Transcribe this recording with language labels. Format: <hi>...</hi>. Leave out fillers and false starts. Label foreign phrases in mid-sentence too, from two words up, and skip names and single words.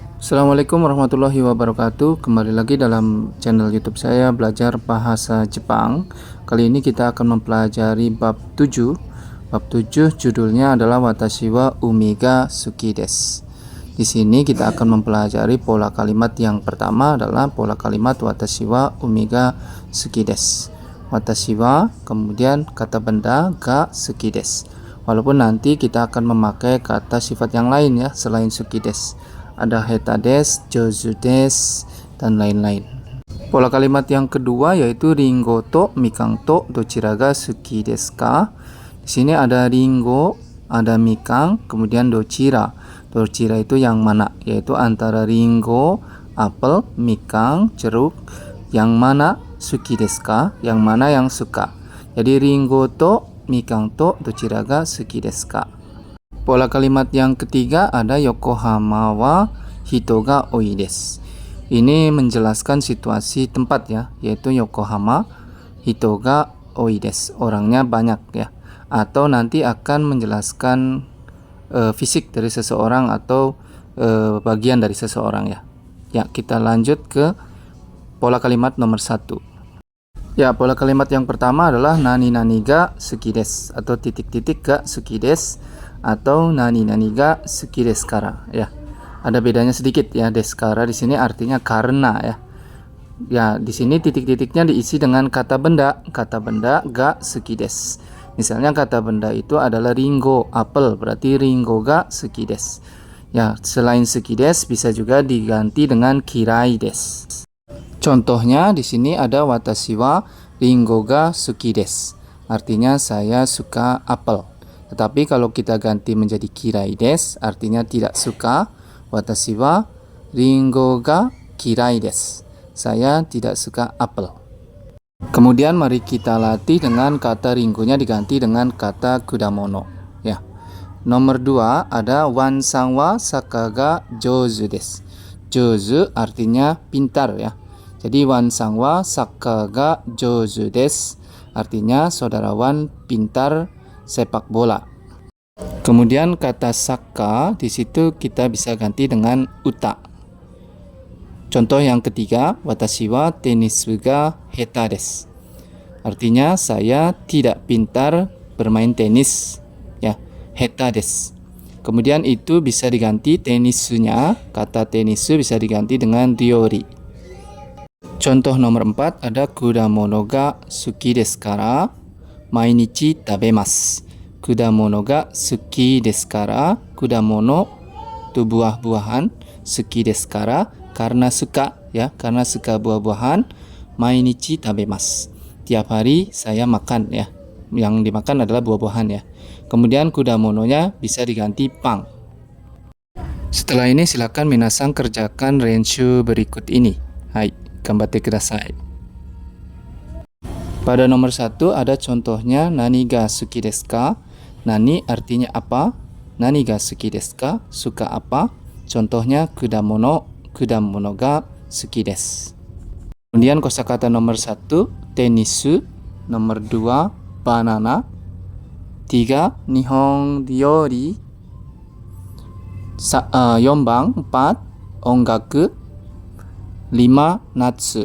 <ar>السلام عليكم ورحمة الله وبركاته.</ar> <id>Kembali lagi dalam channel YouTube saya Belajar Bahasa Jepang. Kali ini kita akan mempelajari bab 7. Bab 7 judulnya adalah</id> <ja>私は海が好きです.</ja> <id>Di sini kita akan mempelajari pola kalimat yang pertama adalah pola kalimat</id> <ja>私は海が好きです. 私は,</ja> <id>kemudian kata benda</id> <ja>が好きです.</ja> <id>Walaupun nanti kita akan memakai kata sifat yang lain ya selain</id> <ja>好きです. Ada 下手です, 上手です,</ja> <id>dan lain-lain. Pola kalimat yang kedua yaitu</id> <ja>りんごとみかんとどちらが好きですか.</ja> <id>Di sini ada ringo, ada mikang, kemudian dochira. Dochira itu yang mana? Yaitu antara ringo, apel, mikang, jeruk. Yang mana</id> <ja>好きですか?</ja> <id>Yang mana yang suka?</id> <ja>Jadi りんごとみかんとどちらが好きですか.</ja> <id>Pola kalimat yang ketiga ada</id> <ja>横浜は人が多いです.</ja> <id>Ini menjelaskan situasi tempat ya, yaitu</id> <ja>横浜人が多いです.</ja> <id>Orangnya banyak ya. Atau nanti akan menjelaskan fisik dari seseorang atau bagian dari seseorang ya. Ya, kita lanjut ke pola kalimat nomor 1. Ya, pola kalimat yang pertama adalah</id> <ja>何々が好きです</ja> <id>atau titik-titik</id> <ja>が好きです. Atau 何々が好きですから ya.</ja> <id>Ada bedanya sedikit ya, deskara di sini artinya karena ya. Ya, di sini titik-titiknya diisi dengan kata benda</id> <ja>が好きです.</ja> <id>Misalnya kata benda itu adalah ringo, apel, berarti</id> <ja>りんごが好きです.</ja> <id>Ya, selain</id> <ja>好きです</ja> <id>bisa juga diganti dengan</id> <ja>嫌いです.</ja> <id>Contohnya di sini ada</id> <ja>私はりんごが好きです.</ja> <id>Artinya saya suka apel. Tetapi kalau kita ganti menjadi</id> <ja>嫌いです,</ja> <id>artinya tidak suka.</id> <ja>私はりんごが嫌いです.</ja> <id>Saya tidak suka apel. Kemudian mari kita latih dengan kata ringonya diganti dengan kata kudamono.</id> <ja>Ya.</ja> <id>Nomor 2 ada</id> <ja>ワンさんはサッカーが上手です. Jouzu</ja> <id>artinya pintar ya. Jadi</id> <ja>ワンさんはサッカーが上手です.</ja> <id>Artinya saudara Wan pintar sepak bola. Kemudian kata saka di situ kita bisa ganti dengan uta. Contoh yang ketiga,</id> <ja>私はテニスが下手です.</ja> <id>Artinya saya tidak pintar bermain tenis ya,</id> <ja>下手です.</ja> <id>Kemudian itu bisa diganti tenisunya, kata tenisu bisa diganti dengan ryori. Contoh nomor 4 ada</id> <ja>果物が好きですから毎日食べます. 果物が好きですから,</ja> <id>kudamono itu buah-buahan,</id> <ja>好きですから</ja> <id>karena suka ya, karena suka buah-buahan,</id> <ja>毎日食べます.</ja> <id>Tiap hari saya makan ya. Yang dimakan adalah buah-buahan ya. Kemudian kudamononya bisa diganti pang. Setelah ini silakan minasan kerjakan renshu berikut ini.</id> <ja>Hai, 頑張ってください.</ja> <id>Pada nomor 1 ada contohnya</id> <ja>何が好きですか?</ja> <id>Nani artinya apa?</id> <ja>何が好きですか?</ja> <id>Suka apa?</id> <ja>Contohnya kudamono, 果物が好きです.</ja> <id>Kemudian kosakata nomor 1 tenisu, nomor 2 banana, 3</id> <ja>日本料理,</ja> <id>4 ongaku, 5 natsu.</id>